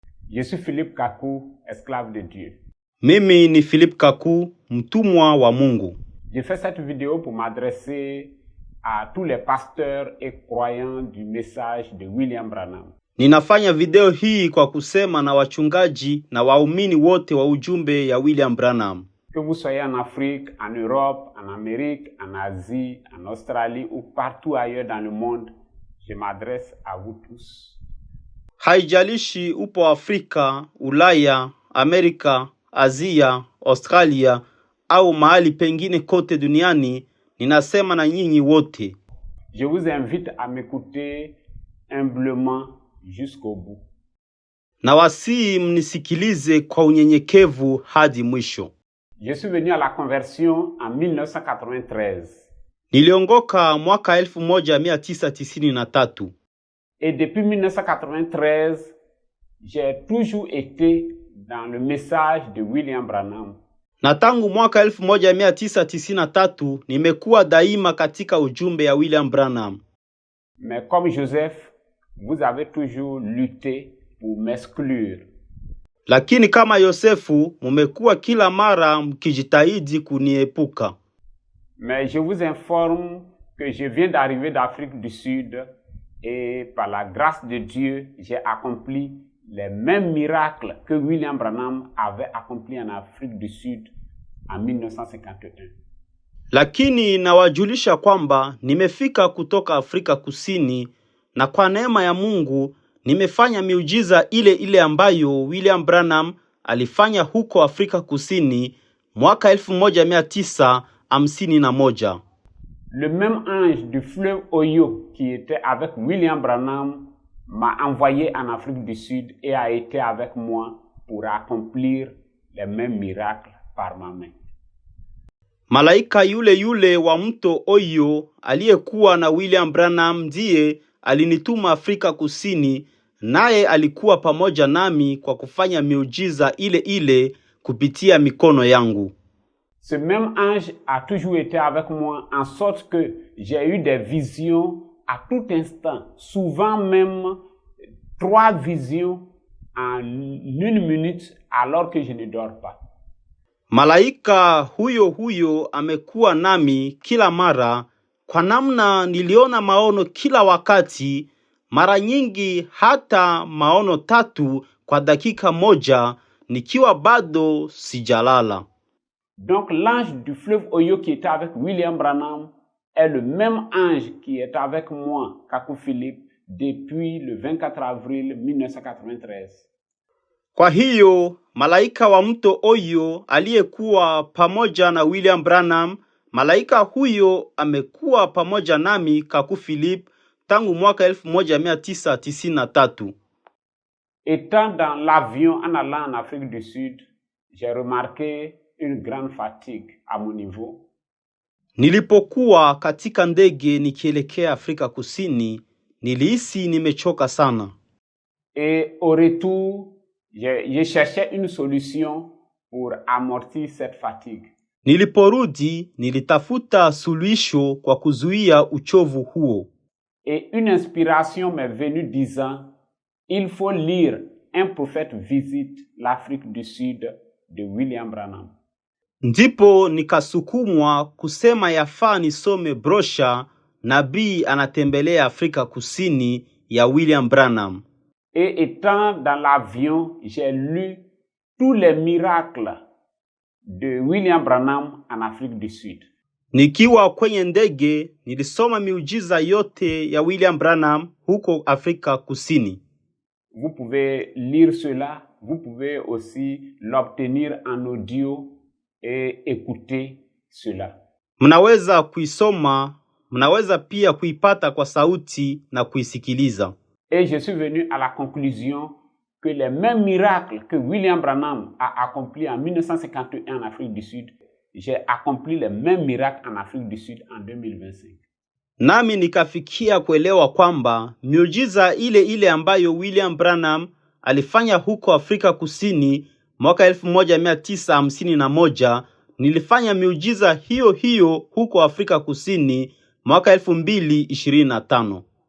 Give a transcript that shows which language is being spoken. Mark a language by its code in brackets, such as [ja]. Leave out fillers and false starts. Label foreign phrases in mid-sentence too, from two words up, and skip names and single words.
[fr] Je suis Philippe Kakou, esclave de Dieu. [sw] Mimi ni Philippe Kakou, mtumwa wa Mungu. [fr] Je fais cette vidéo pour m'adresser à tous les pasteurs et croyants du message de William Branham. [sw] Ninafanya video hii kwa kusema na wachungaji na waumini wote wa ujumbe ya William Branham. [fr] Que vous soyez en Afrique, en Europe, en Amérique, en Asie, en Australie ou partout ailleurs dans le monde, je m'adresse à vous tous. [sw] Haijalishi upo Afrika, Ulaya, Amerika, Asia, Australia au mahali pengine kote duniani, ninasema na nyinyi wote. [fr] Je vous invite à m'écouter humblement jusqu'au bout. [sw] Na wasii mnisikilize kwa unyenyekevu hadi mwisho. [fr] Je suis venu à la conversion en 1993. [sw] Niliongoka mwaka 1993. [fr] Et depuis 1993, j'ai toujours été dans le message de William Branham. [sw] Na tangu mwaka 1993 nimekuwa daima katika ujumbe ya William Branham. [fr] Mais comme Joseph, vous avez toujours lutté pour m'exclure. [sw] Lakini kama Yosefu, mumekuwa kila mara mkijitahidi kuniepuka. [fr] Mais je vous informe que je viens d'arriver d'Afrique du Sud et par la grâce de Dieu, j'ai accompli les mêmes miracles que William Branham avait accompli en Afrique du Sud en 1951. [sw] Lakini nawajulisha kwamba nimefika kutoka Afrika Kusini na kwa neema ya Mungu nimefanya miujiza ile ile ambayo William Branham alifanya huko Afrika Kusini mwaka 1951. [fr] Le même ange du fleuve Oyo qui était avec William Branham m'a envoyé en Afrique du Sud et a été avec moi pour accomplir les mêmes miracles par ma main. [sw] Malaika yule yule wa mto Oyo aliyekuwa na William Branham ndiye alinituma Afrika Kusini, naye alikuwa pamoja nami kwa kufanya miujiza ile ile kupitia mikono yangu. [fr] Ce même ange a toujours été avec moi en sorte que j'ai eu des visions à tout instant, souvent même 3 visions en 1 minute alors que je ne dors pas. [sw] Malaika huyo amekuwa nami kila mara, kwa namna niliona maono kila wakati, mara nyingi hata maono 3 kwa dakika moja nikiwa bado sijalala. [fr] Donc l'ange du fleuve Oyo qui était avec William Branham est le même ange qui est avec moi, Kakou Philippe, depuis le 24 avril 1993. [sw] Kwa hiyo, malaika wa mto Oyo aliyekuwa pamoja na William Branham, malaika huyo amekuwa pamoja nami Kakou Philippe tangu mwaka 1993. [fr] Étant dans l'avion en allant en Afrique du Sud, j'ai remarqué une grande fatigue à mon niveau. [sw] Nilipokuwa katika ndege nikielekea Afrika Kusini, nilihisi nimechoka sana. [fr] Et au retour, je cherchais une solution pour amortir cette fatigue. [sw] Niliporudi, nilitafuta suluhisho kwa kuzuia uchovu huo. [fr] Et une inspiration m'est venue disant, il faut lire Un prophète visite l'Afrique du Sud de William Branham. [sw] Ndipo nikasukumwa kusema yafaa nisome brosha Nabii anatembelea Afrika Kusini ya William Branham. [fr] Et étant dans l'avion, j'ai lu tous les miracles de William Branham en Afrique du Sud. [sw] Nikiwa kwenye ndege, nilisoma miujiza yote ya William Branham huko Afrika Kusini. [fr] Vous pouvez lire cela, vous pouvez aussi l'obtenir en audio et écouter cela. [sw] Mnaweza kuisoma, mnaweza pia kuipata kwa sauti na kuisikiliza. [fr] Et je suis venu à la conclusion que les mêmes miracles que William Branham a accomplis en 1951 en Afrique du Sud, j'ai accompli les mêmes miracles en Afrique du Sud en 2025. [sw] Nami nikafikia kuelewa kwamba miujiza ile ile ambayo William Branham alifanya huko Afrika Kusini mwaka 1951, nilifanya miujiza hiyo hiyo huko Afrika Kusini mwaka 2025.